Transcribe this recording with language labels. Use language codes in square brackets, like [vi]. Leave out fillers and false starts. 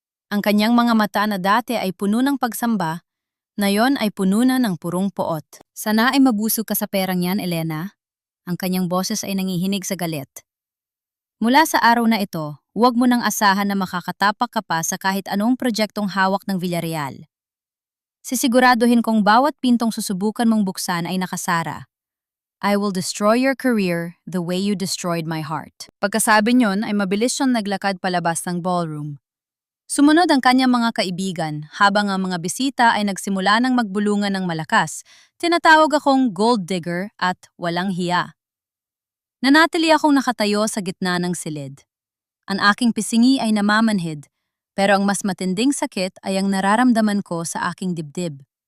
[tl] Ang kanyang mga mata na dati ay puno ng pagsamba, ngayon ay puno na ng purong poot. Sana ay mabusog ka sa perang yan, Elena. Ang kanyang boses ay nangihinig sa galit. Mula sa araw na ito, huwag mo nang asahan na makakatapak ka pa sa kahit anong proyektong hawak ng Villarreal. Sisiguraduhin kong bawat pintong susubukan mong buksan ay nakasara. [en] I will destroy your career the way you destroyed my heart. [tl] Pagkasabi niyon ay mabilis siyang naglakad palabas ng ballroom. Sumunod ang kanyang mga kaibigan habang ang mga bisita ay nagsimula ng magbulungan ng malakas. Tinatawag akong gold digger at walang hiya. Nanatili akong nakatayo sa gitna ng silid. Ang aking pisingi ay namamanhid, pero ang mas matinding sakit ay ang nararamdaman ko sa aking dibdib.